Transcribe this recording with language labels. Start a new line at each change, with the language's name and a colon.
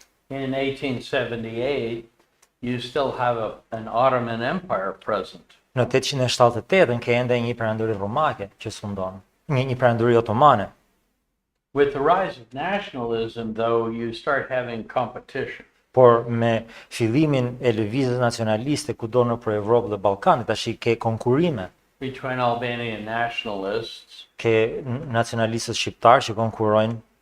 English: In 1878, you still have an Ottoman Empire present.
Albanian: Në 878 ke ende një perandori romake që sfundon, një perandori otomane.
English: With the rise of nationalism, though, you start having competition.
Albanian: Por me fillimin e lëvizjes nacionaliste kudo nëpër Evropë dhe Ballkanit, tash ke konkurrime,
English: Between Albanian nationalists
Albanian: ke nacionalistët shqiptar që konkurrojnë